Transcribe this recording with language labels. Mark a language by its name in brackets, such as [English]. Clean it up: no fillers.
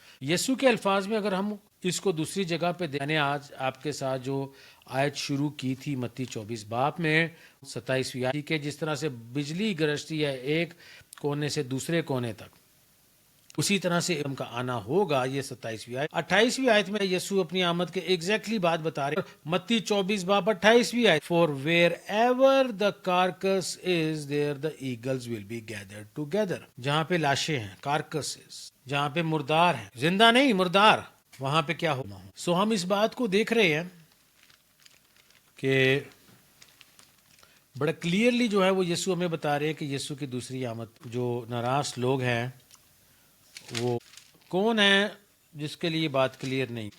[Urdu] یسوع کے الفاظ میں اگر ہم اس کو دوسری جگہ پہ میں نے آج آپ کے ساتھ جو آیت شروع کی تھی متی 24 باب میں 27ویں آیت کہ جس طرح سے بجلی گرجتی ہے ایک کونے سے دوسرے کونے تک, اسی طرح سے ان کا آنا ہوگا. یہ 27ویں آیت. 28ویں آیت میں یسوع اپنی آمد کے ایگزیکٹلی بات بتا رہے ہیں. [English] متی 24 باب 28ویں آیت, for wherever the carcass is there the eagles will be gathered together. [Urdu] جہاں پہ لاشیں ہیں, کارکسز, جہاں پہ مردار ہیں, زندہ نہیں مردار, وہاں پہ کیا ہونا ہو. سو ہم اس بات کو دیکھ رہے ہیں کہ بڑا کلیئرلی جو ہے وہ یسوع ہمیں بتا رہے ہیں کہ یسوع کی دوسری آمد. جو ناراض لوگ ہیں وہ کون ہے جس کے لیے بات کلیئر نہیں.